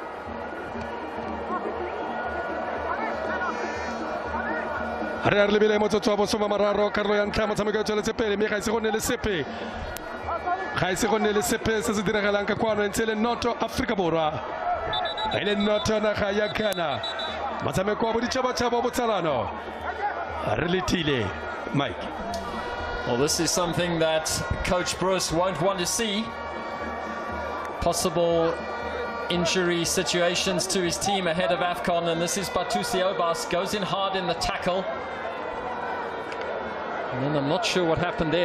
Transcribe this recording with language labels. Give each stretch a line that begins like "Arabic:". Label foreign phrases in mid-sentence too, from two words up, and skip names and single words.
Tswana: re lebile motsotso wa bosoma mararo karolo ya ntlha motshameko o tsweletse pele mme ga ise go nne le sepe se se diragalang ka kwano ntse le noto Afrika Borwa e le noto naga ya Ghana motshameko wa boditšhabatšhaba wa botsalano re letile Mike.
English: Well, this is something that Coach Bruce won't want to see. Possible injury situations to his team ahead of AFCON, and this is Batusi Obas, goes in hard in the tackle. And then I'm not sure what happened there.